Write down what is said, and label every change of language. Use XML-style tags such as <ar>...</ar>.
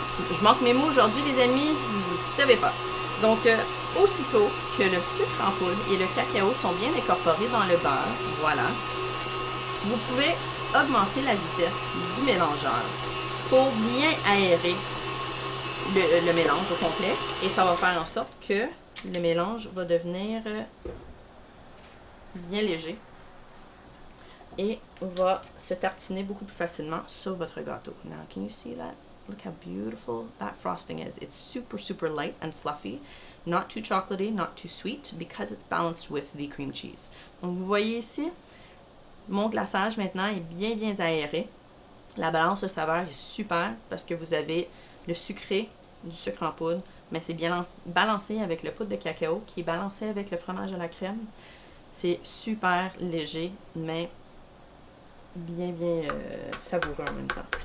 <fr>Je manque mes mots aujourd'hui, les amis, vous ne savez pas. Donc, aussitôt que le sucre en poudre et le cacao sont bien incorporés dans le beurre, voilà, vous pouvez augmenter la vitesse du mélangeur pour bien aérer le mélange au complet, et ça va faire en sorte que le mélange va devenir bien léger et va se tartiner beaucoup plus facilement sur votre gâteau.</fr> <en>Now, can you see that? Look how beautiful that frosting is. It's super, super light and fluffy. Not too chocolatey, not too sweet, because it's balanced with the cream cheese.</en> <fr>Donc, vous voyez ici, mon glaçage maintenant est bien, bien aéré. La balance de saveur est super parce que vous avez le sucré du sucre en poudre, mais c'est bien balancé avec le poudre de cacao qui est balancé avec le fromage à la crème. C'est super léger, mais bien, bien savoureux en même temps.</fr>